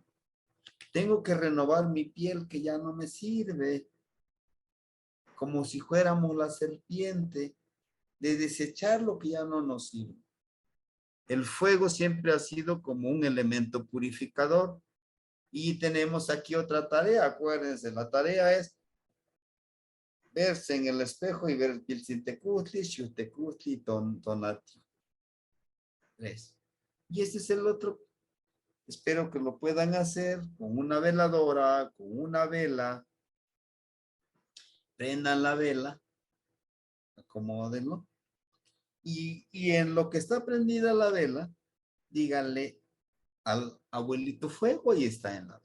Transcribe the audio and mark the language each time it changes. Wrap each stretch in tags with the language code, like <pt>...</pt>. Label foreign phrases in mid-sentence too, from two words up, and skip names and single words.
<es>Tengo que renovar mi piel que ya no me sirve, como si fuéramos la serpiente, de desechar lo que ya no nos sirve. El fuego siempre ha sido como un elemento purificador. Y tenemos aquí otra tarea, acuérdense, la tarea es verse en el espejo y ver el pilcintecutli, xutecutli, tonati. 3. Y este es el otro. Espero que lo puedan hacer con una veladora, con una vela. Prendan la vela, acomódenlo. Y en lo que está prendida la vela, díganle al abuelito fuego, ahí está en la vela.</es>